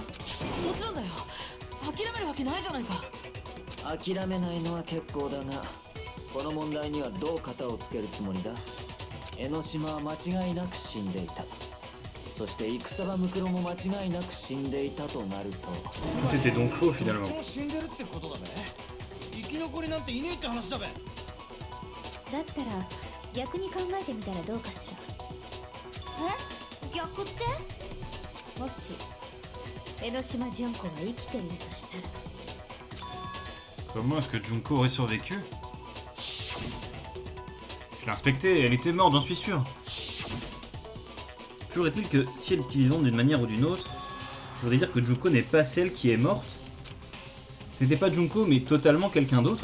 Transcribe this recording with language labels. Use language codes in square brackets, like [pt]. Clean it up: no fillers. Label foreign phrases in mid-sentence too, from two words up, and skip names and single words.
[ja] もちろんだよ。諦めるわけないじゃないか。諦めないのは結構だが、この問題にはどう型をつけるつもりだ？江ノ島は間違いなく死んでいた。そして戦場ムクロも間違いなく死んでいたとなると、 [fr] Tout était donc faux [ja] どっ [fr] finalement. [ja] ちも死んでるってことだべ。生き残りなんていねえって話だべ。だったら逆に考えてみたらどうかしら。逆って？もし江ノ島純子が生きているとしたら。 [fr] Comment est-ce que Junko aurait survécu? Je l'ai inspectée, elle était morte, j'en suis sûr. Toujours est-il que si elle est vivante d'une manière ou d'une autre, ça voudrait dire que Junko n'est pas celle qui est morte. C'était pas Junko, mais totalement quelqu'un d'autre.